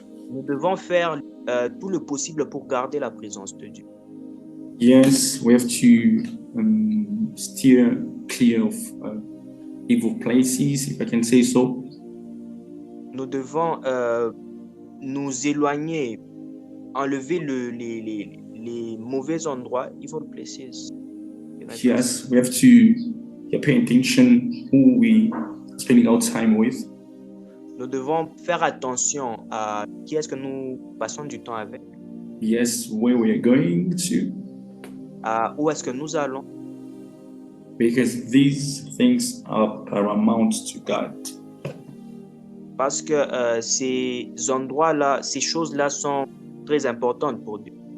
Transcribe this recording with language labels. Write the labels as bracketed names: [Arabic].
[French] Nous devons faire tout le possible pour garder la présence de Dieu. [English] Yes, we have to steer clear of evil places, if I can say so. [French] Nous devons nous éloigner, enlever les mauvais endroits, il faut le préciser. [English] Yes, we have to pay attention who we spending our time with. [French] Nous devons faire attention à qui est-ce que nous passons du temps avec, [English] Yes, where we are going to, [French] à où est-ce que nous allons, [English] because these things are paramount to God. [French] parce que ces endroits-là, ces choses-là sont très importantes pour Dieu.